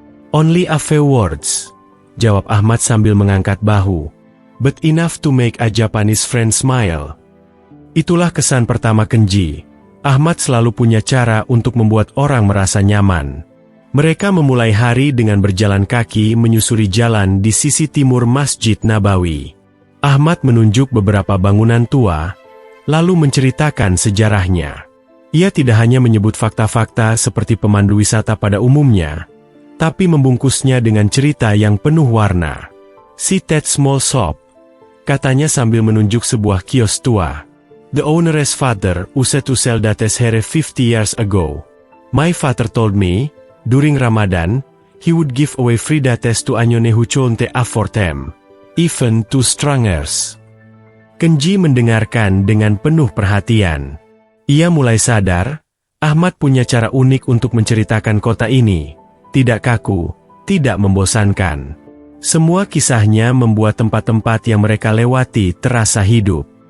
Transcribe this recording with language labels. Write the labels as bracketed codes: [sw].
[en] "Only a few words," [id] jawab Ahmad sambil mengangkat bahu. [en] "But enough to make a Japanese friend smile." [id] Itulah kesan pertama Kenji. Ahmad selalu punya cara untuk membuat orang merasa nyaman. Mereka memulai hari dengan berjalan kaki menyusuri jalan di sisi timur Masjid Nabawi. Ahmad menunjuk beberapa bangunan tua, lalu menceritakan sejarahnya. Ia tidak hanya menyebut fakta-fakta seperti pemandu wisata pada umumnya, tapi membungkusnya dengan cerita yang penuh warna. [en] "See that small shop," [id] katanya sambil menunjuk sebuah kios tua. [en] "The owner's father used to sell dates here 50 years ago. My father told me, during Ramadan, he would give away free dates to anyone who couldn't afford them, even to strangers." [id] Kenji mendengarkan dengan penuh perhatian. Ia mulai sadar, Ahmad punya cara unik untuk menceritakan kota ini. Tidak kaku, tidak membosankan. Semua kisahnya membuat tempat-tempat yang mereka lewati terasa hidup.